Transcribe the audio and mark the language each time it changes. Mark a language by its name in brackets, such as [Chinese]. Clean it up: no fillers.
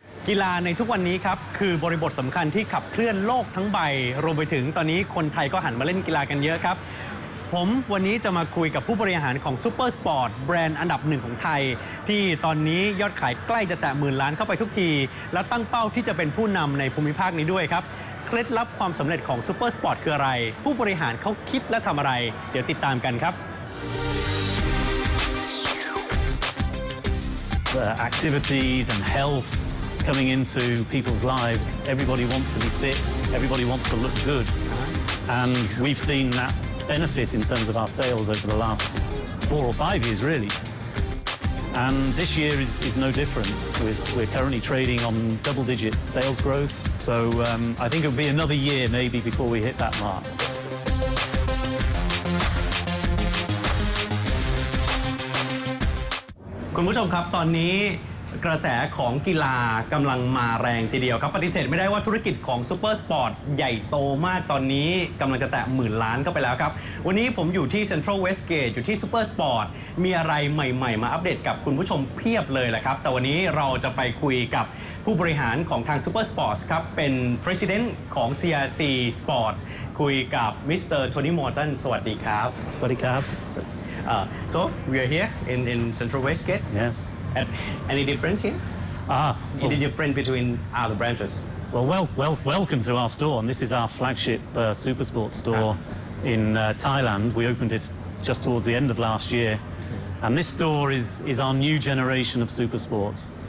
[Thai] กีฬาในทุกวันนี้ครับคือบริบทสำคัญที่ขับเคลื่อนโลกทั้งใบรวมไปถึงตอนนี้คนไทยก็หันมาเล่นกีฬากันเยอะครับผมวันนี้จะมาคุยกับผู้บริหารของซูเปอร์สปอร์ตแบรนด์อันดับหนึ่งของไทยที่ตอนนี้ยอดขายใกล้จะแตะหมื่นล้านเข้าไปทุกทีและตั้งเป้าที่จะเป็นผู้นำในภูมิภาคนี้ด้วยครับเคล็ดลับความสำเร็จของซูเปอร์สปอร์ตคืออะไรผู้บริหารเขาคิดและทำอะไรเดี๋ยวติดตามกันครับ [English] activities and health coming into people's lives. Everybody wants to be fit. Everybody wants to look good. And we've seen that benefit in terms of our sales over the last 4 or 5 years, really. And this year is no different. We're currently trading on double-digit sales growth. So I think it'll be another year maybe before we hit that mark. [Thai] คุณผู้ชมครับตอนนี้กระแสของกีฬากำลังมาแรงทีเดียวครับปฏิเสธไม่ได้ว่าธุรกิจของซูเปอร์สปอร์ตใหญ่โตมากตอนนี้กำลังจะแตะหมื่นล้านเข้าไปแล้วครับวันนี้ผมอยู่ที่เซ็นทรัลเวสต์เกตอยู่ที่ซูเปอร์สปอร์ตมีอะไรใหม่ๆมาอัปเดตกับคุณผู้ชมเพียบเลยแหละครับแต่วันนี้เราจะไปคุยกับผู้บริหารของทางซูเปอร์สปอร์ตครับเป็น President ของ CRC Sports คุยกับมิสเตอร์โทนี่มอร์ตันสวัสดีครับ สวัสดีครับ [English] So we are here in Central Westgate. Yes. Any difference here? Any difference between other branches? Welcome to our store, and this is our flagship SuperSport store in Thailand. We opened it just towards the end of last year, and this store is our new generation of SuperSports.